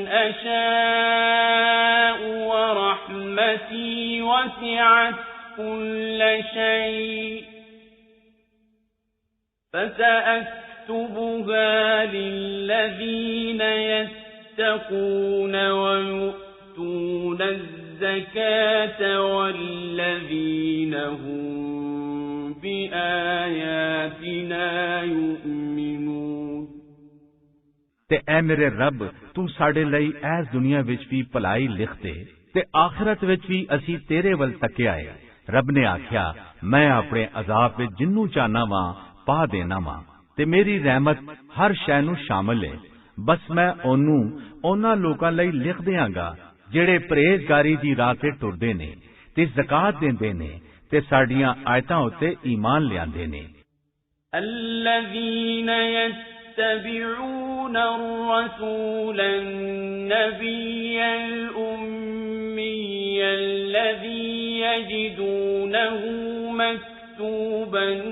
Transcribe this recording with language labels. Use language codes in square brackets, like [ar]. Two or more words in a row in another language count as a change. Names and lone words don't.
[ar] أشاء ورحمتي وسعت كل شيء فسأكتبها للذين يتقون ويؤتون الزكاة والذين هم بآياتنا يؤمنون۔ [pa] ਤੇ ਐ ਮੇਰੇ ਰੱਬ, ਤੂੰ ਸਾਡੇ ਲਈ ਇਸ ਦੁਨੀਆ ਵਿੱਚ ਵੀ ਭਲਾਈ ਲਿਖ ਦੇ ਤੇ ਆਖਿਰਤ ਵਿੱਚ ਵੀ ਅਸੀਂ ਤੇਰੇ ਵੱਲ ਤੱਕਿਆ ਹੈ। ਰੱਬ ਨੇ ਆਖਿਆ, ਮੈਂ ਆਪਣੇ ਅਜ਼ਾਬ ਵਿੱਚ ਜਿੰਨੂੰ ਚਾਹਨਾ ਵਾਂ ਪਾ ਦੇਣਾ ਵਾਂ, ਤੇ ਮੇਰੀ ਰਹਿਮਤ ਹਰ ਸ਼ੈ ਨੂੰ ਸ਼ਾਮਲ ਹੈ। ਬਸ ਮੈਂ ਉਹਨੂੰ ਉਹਨਾਂ ਲੋਕਾਂ ਲਈ ਲਿਖ ਦਿਆਂਗਾ ਜਿਹੜੇ ਪਰਹੇਜ਼ਗਾਰੀ ਦੀ ਰਾਹ ਤੇ ਟੁਰਦੇ ਨੇ ਤੇ ਜ਼ਕਾਤ ਦਿੰਦੇ ਨੇ ਤੇ ਸਾਡੀਆਂ ਆਇਤਾਂ ਉੱਤੇ ਈਮਾਨ ਲਿਆਂਦੇ ਨੇ। [ar] يتبعون الرسول النبي الأمي الذي يجدونه مكتوبا